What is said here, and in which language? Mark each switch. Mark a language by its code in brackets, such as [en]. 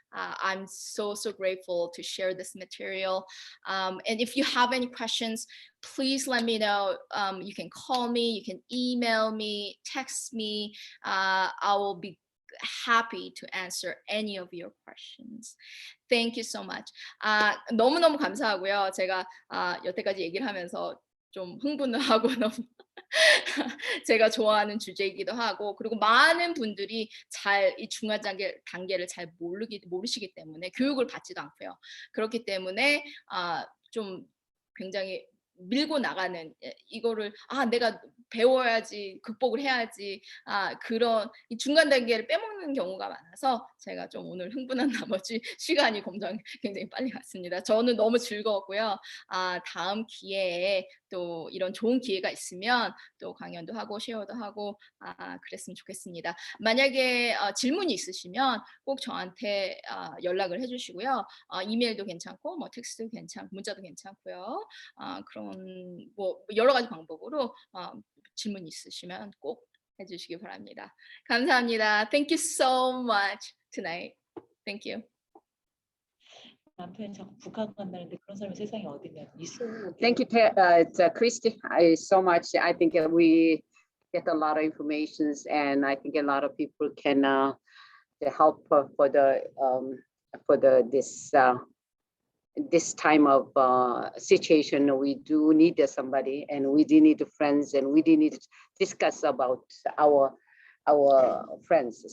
[en] I'm so grateful to share this material. And if you have any questions, please let me know. You can call me, you can email me, text me. I will be happy to answer any of your questions. Thank you so much. [ko] 너무너무 감사하고요. 제가 여태까지 얘기를 하면서 좀 흥분을 하고 너무 제가 좋아하는 주제이기도 하고 그리고 많은 분들이 잘 이 중간 단계를 잘 모르시기 때문에 교육을 받지도 않고요. 그렇기 때문에 좀 굉장히 밀고 나가는 이거를 내가 배워야지 극복을 해야지 그런 이 중간 단계를 빼먹는 경우가 많아서 제가 좀 오늘 흥분한 나머지 시간이 굉장히 빨리 갔습니다. 저는 너무 즐거웠고요. 다음 기회에 또 이런 좋은 기회가 있으면 또 강연도 하고 쉐어도 하고 그랬으면 좋겠습니다. 만약에 질문이 있으시면 꼭 저한테 연락을 해주시고요. 이메일도 괜찮고 뭐 텍스트도 괜찮고 문자도 괜찮고요. 그런 뭐 여러 가지 방법으로 질문 있으시면 꼭 해주시기 바랍니다. 감사합니다. [en] Thank you so much tonight. Thank you. [ko] 남편이 자꾸 북한 간다는데 그런 사람이 세상에 어디 있냐. 있어. [en] Thank you, Christy. So much. I think we get a lot of information, and I think a lot of people can help for this time of situation. We do need somebody, and we do need friends, and we do need to discuss about our friends.